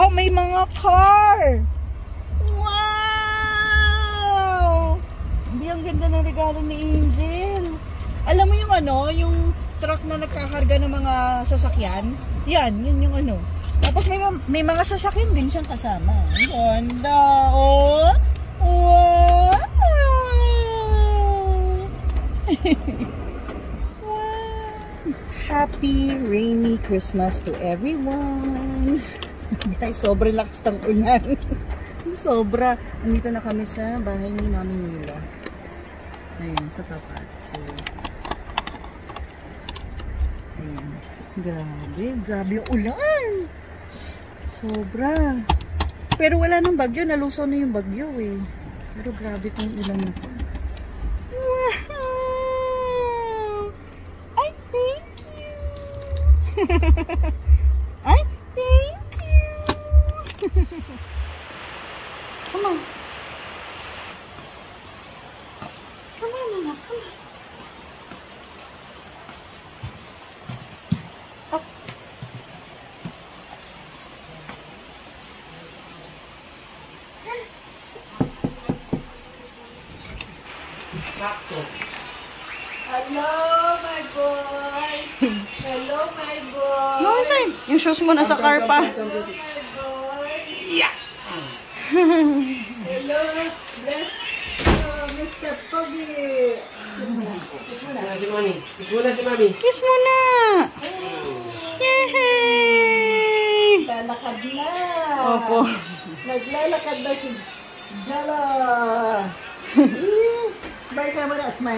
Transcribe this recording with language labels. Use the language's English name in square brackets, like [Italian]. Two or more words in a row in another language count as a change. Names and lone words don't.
[Filipino] May mga car! Wow! Hindi, ang ganda ng regalo ni Angel. Alam mo yung ano, yung truck na nagkakarga ng mga sasakyan? Yan, yun yung ano. Tapos may mga sasakyan din siyang kasama. Ang ganda! Oh! Wow! [English] Happy rainy Christmas to everyone. [Filipino] Guys, sobrang lakas ng ulan. Sobra. Andito na kami sa bahay ni Mami Mila. Ayan, sa tapat. So, ayan. Grabe yung ulan. Sobra. Pero wala nang bagyo. Nalusaw na yung bagyo eh. Pero grabe itong ulan na to. Ay, [English] thank you. Ay, thank you. Come on. Come on, Mama. Come on. Up. [Filipino] Sakto. [English] Hello, my boy. Hello, my boy. No, Sam. [Filipino] Yung shoes mo nasa car pa. [English] Hello, my boy. Yeah. Hello, bless Mr. [Filipino] Pogi. Kiss mo na si Mami. Kiss mo na si Mami. Kiss mo na. Yay! Lalakad na. Opo. Naglalakad na si Jala. Smile ka muna, smile.